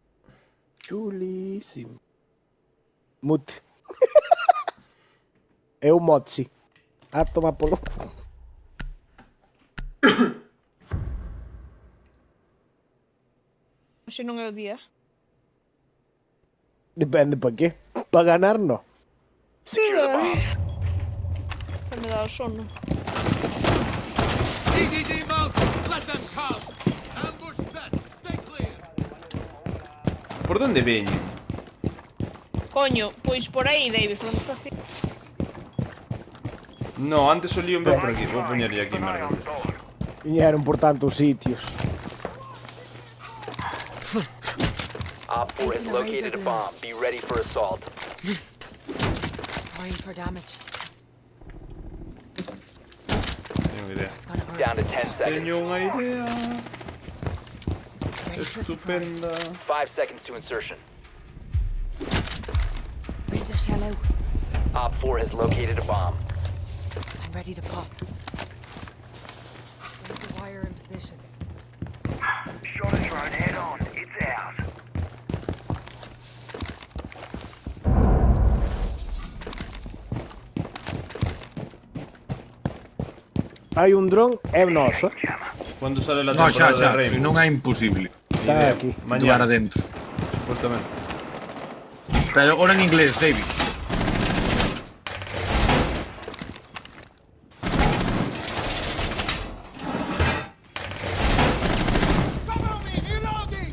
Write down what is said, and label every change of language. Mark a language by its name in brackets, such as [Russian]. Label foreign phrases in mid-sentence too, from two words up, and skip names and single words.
[Spanish] Chulísimo. Mute. [Galician] É o Motsi. A tomar polo... Hoxe non é o día. [Spanish] Depende pa qué. Pa ganar, no. [English] Secure the bomb. [Galician] Que me dá o sono. [English] EDD mode. Let them come. Ambush set. Stay clear. [Galician] Por onde veñen? Coño, pois por aí, David, onde estás ti? No, antes solían ver por aquí. Vou poñerlle aquí, merda. Viñeron por tantos sitios. [English] Op 4 has located a bomb. Be ready for assault. Going for damage. [Galician] Teño idea. [English] It's gonna hurt. Down to 10 seconds. [Galician] Teño unha idea [English] Ready for surprise. [Galician] estupenda. [English] 5 seconds to insertion. Razor shell out. Op 4 has located a bomb. I'm ready to pop. Razor wire in position. Shot a drone head on. It's out. [Galician] Hai un dron, é noso. [Spanish] Cando sale la [Galician] No, xa, [Spanish] temporada [Galician] xa, [Spanish] de Rainbow? [Galician] non é imposible. Está aquí. [Spanish] Mañana Mañana, adentro. supuestamente. Pero ahora en inglés, David. [English] Cover me. Reloading.